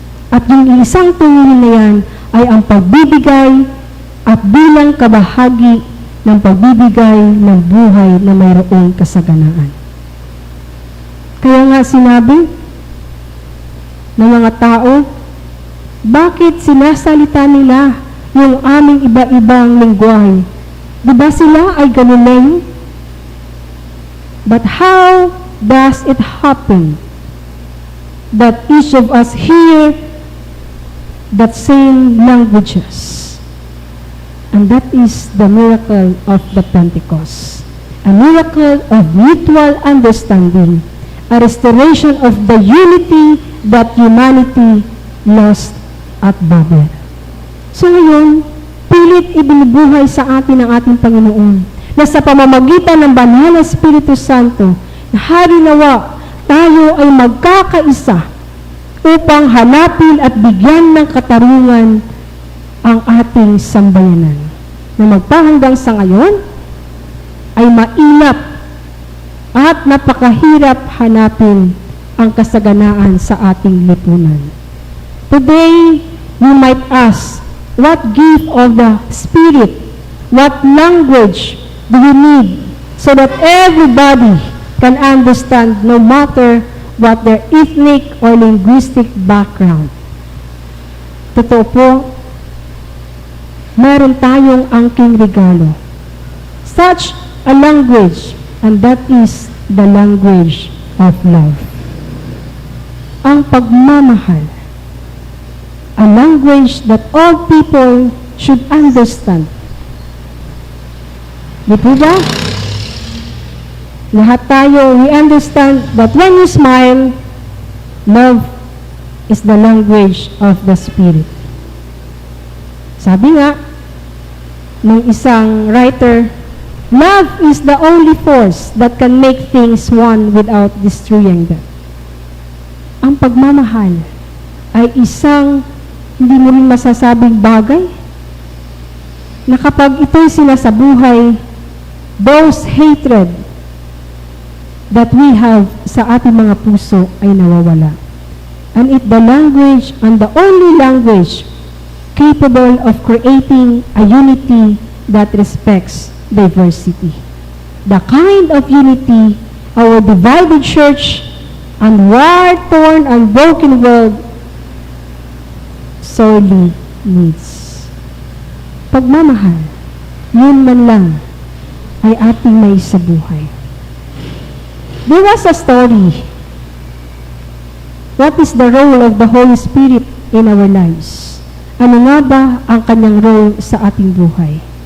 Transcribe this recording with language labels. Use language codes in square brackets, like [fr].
[tl] At yung isang tunguhin na yan ay ang pagbibigay at bilang kabahagi ng pagbibigay ng buhay na mayroong kasaganaan. Kaya nga sinabi ng mga tao, bakit sinasalita nila yung aming iba-ibang lengguwahe? Diba sila ay Galileo? [en] But how does it happen that each of us hear that same languages? And that is the miracle of the Pentecost. A miracle of mutual understanding. A restoration of the unity that humanity lost at Babel. [tl] So ngayon, pilit ibinubuhay sa atin ng ating Panginoon na sa pamamagitan ng Banal na Espiritu Santo, na harinawa tayo ay magkakaisa upang hanapin at bigyan ng katarungan ang ating sambayanan. Na magpahanggang sa ngayon ay mainap at napakahirap hanapin ang kasaganaan sa ating lipunan. [en] Today, you might ask, what gift of the Spirit, what language do you need so that everybody can understand no matter what their ethnic or linguistic background? [tl] Totoo po, meron tayong angking regalo. [en] Such a language, and that is the language of love. [tl] Ang pagmamahal, [en] a language that all people should understand. [tl] Di po ba? Lahat tayo, [en] we understand that when you smile, love is the language of the Spirit. [tl] Sabi nga, ng isang [en] writer, love is the only force that can make things one without destroying them. [tl] Ang pagmamahal ay isang hindi mo rin masasabing bagay na kapag ito'y sinasabuhay, [en] those hatred that we have [tl] sa ating mga puso ay nawawala. [en] And it the language and the only language capable of creating a unity that respects diversity. The kind of unity our divided church and war-torn and broken world sorely needs. [tl] Pagmamahal, yun man lang ay ating may sa buhay. [en] There was a story. What is the role of the Holy Spirit in our lives? [tl] Ano nga ba ang kanyang role sa ating buhay?